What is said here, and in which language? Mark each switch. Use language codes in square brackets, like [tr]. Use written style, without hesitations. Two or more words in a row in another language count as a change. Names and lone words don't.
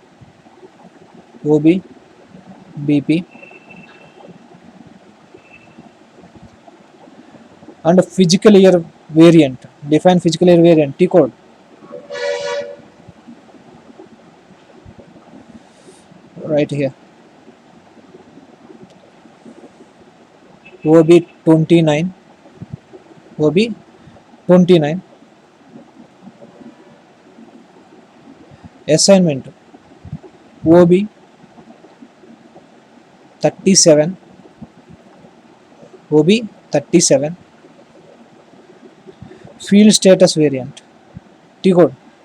[en] OB, BP and physical year variant. Define physical year variant T code. Right here. OB 29. OB 29. Assignment OB 37. OB 37. Field status variant T code.